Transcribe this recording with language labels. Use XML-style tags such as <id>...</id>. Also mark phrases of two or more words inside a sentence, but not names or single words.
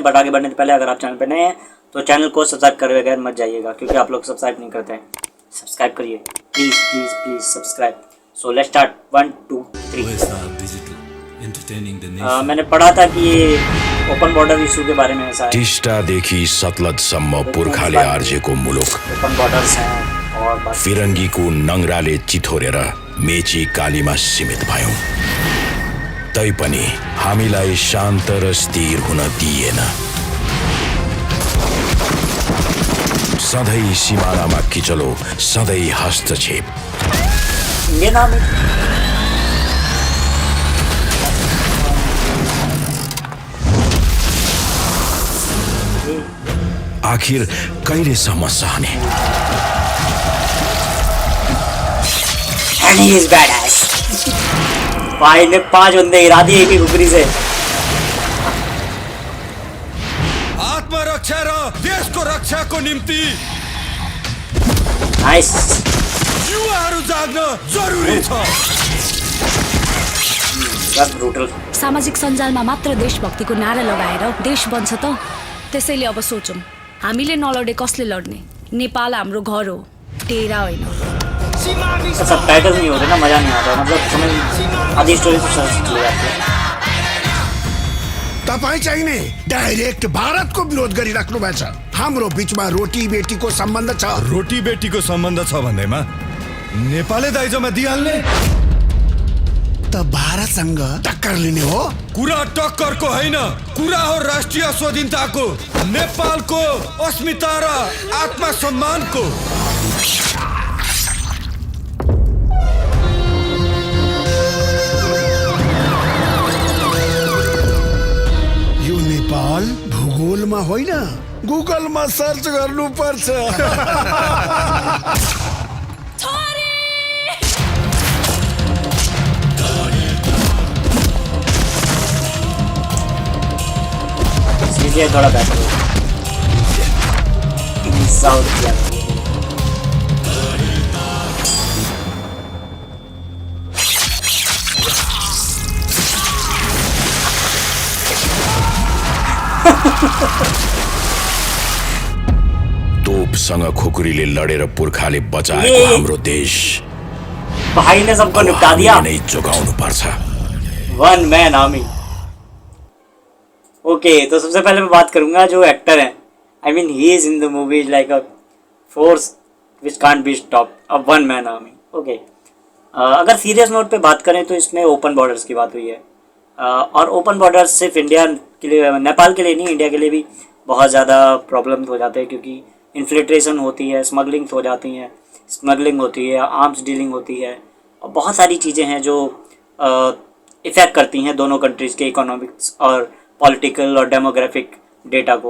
<hi>बट आगे बढ़ने से पहले अगर आप चैनल पे नए हैं तो चैनल को सब्सक्राइब करे बगैर मत जाइएगा, क्योंकि आप लोग सब्सक्राइब नहीं करते हैं। सब्सक्राइब करिए</hi> <en>please please please subscribe. So let's start 1 2 3.</en> <hi>मैंने पढ़ा था कि ये</hi> <en>open border issue</en> <hi>के बारे में ऐसा है।</hi> <ne>टिस्टादेखि सतलजसम्म पुर्खाले आर्जेको मुलुक,</ne> <en>open borders</en> <hi>हैं और</hi> <ne>फिरङ्गीको नङ्ग्राले चिथोरेर मेची कालीमा सीमित भयौं। तैपनि हामीलाई शान्त र स्थिर हुन दिएन। सधैँ सिमानामा किचलो, सधैँ हस्तक्षेप।</ne> <hi>ये नाम है</hi> <ne>आखिर कहिलेसम्म सहने?</ne> <en>And he is badass।</en> <hi>भाई ने 5 बंदे गिरा दिए एक ही खुपरी से।</hi> <ne>आत्मरक्षा र देशको रक्षाको निम्ति नाइस। युवाहरू जाग्न जरुरी छ। ब्रुटल। सामाजिक सञ्जालमा मात्र देशभक्तिको नारा लगाएर देश बन्छ त। त्यसैले अब सोचौँ, हामीले नलडे कसले लड्ने? नेपाल हाम्रो घर हो, टेरा होइन।</ne> <hi>सब टाइटल नहीं होते ना, मजा नहीं आता। मतलब समझ आधी स्टोरी तो समझ चली जाती है।</hi> <ne>तपाईं चाहिँ नि डाइरेक्ट भारतको विरोध गरिराख्नु भएको छ। हाम्रो बीचमा रोटी बेटीको सम्बन्ध छ। रोटी बेटीको सम्बन्ध छ भन्दैमा नेपालले दाइजोमा दिइहाल्ने त भारतसँग टक्कर लिने हो? कुरा टक्करको होइन, कुरा हो राष्ट्रिय स्वाधीनताको, नेपालको अस्मिता र आत्मसम्मानको। यो नेपाल भूगोलमा होइन, गुगलमा सर्च गर्नुपर्छ।</ne> <hi>सीरियल थोड़ा बेटर हो। साउथ किया</hi> <ne>तोपसँग खुकुरीले लडेर पुर्खाले बचाएको हाम्रो देश</ne> <hi>भाई ने सबको निपटा दिया।</hi> <ne>नै जोगाउनु पर्छ।</ne> <en>one man army.</en> <hi>ओके, तो सबसे पहले मैं बात करूंगा जो एक्टर है।</hi> <en>I mean he is in the movie like a force which can't be stop, a one man army.</en> <hi>ओके, अगर</hi> <en>serious note</en> <hi>पे बात करें तो इसमें</hi> <en>open borders</en> <hi>की बात हुई है। और</hi> <en>open borders</en> <hi>सिर्फ इंडिया के लिए, नेपाल के लिए नहीं, इंडिया के लिए भी बहुत ज़्यादा प्रॉब्लम हो जाते हैं, क्योंकि इन्फिल्ट्रेशन होती है, स्मगलिंग हो जाती हैं, स्मगलिंग होती है,</hi> <en>arms dealing</en> <hi>होती है, और बहुत सारी चीज़ें हैं जो इफ़ेक्ट करती हैं दोनों कंट्रीज़ के इकोनॉमिक्स और पॉलिटिकल और</hi> <en>demographic data</en> <hi>को।</hi>